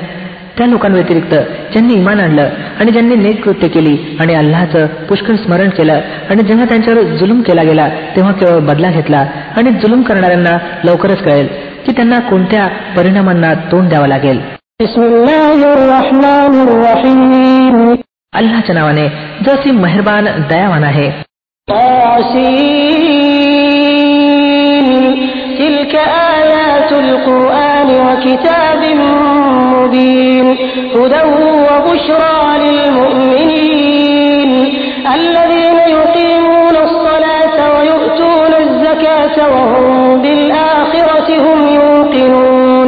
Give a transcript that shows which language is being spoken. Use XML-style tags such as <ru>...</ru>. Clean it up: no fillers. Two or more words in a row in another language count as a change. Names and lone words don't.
<mr>त्या लोकांव्यतिरिक्त ज्यांनी इमान आणलं आणि ज्यांनी नेक कृत्य केली आणि अल्लाहचं पुष्कळ स्मरण केलं आणि जेव्हा त्यांच्यावर जुलूम केला गेला तेव्हा केवळ बदला घेतला आणि जुलूम करणाऱ्यांना लवकरच कळेल की त्यांना कोणत्या परिणामांना तोंड द्यावं लागेल. अल्लाहच्या नावाने जो असीम मेहरबान दयावान आहे.</mr> <ar>تلك آيات القرآن وكتاب مبين هدى وبشرى للمؤمنين الذين يقيمون الصلاة ويؤتون الزكاة وهم بالآخرة هم يوقنون.</ar>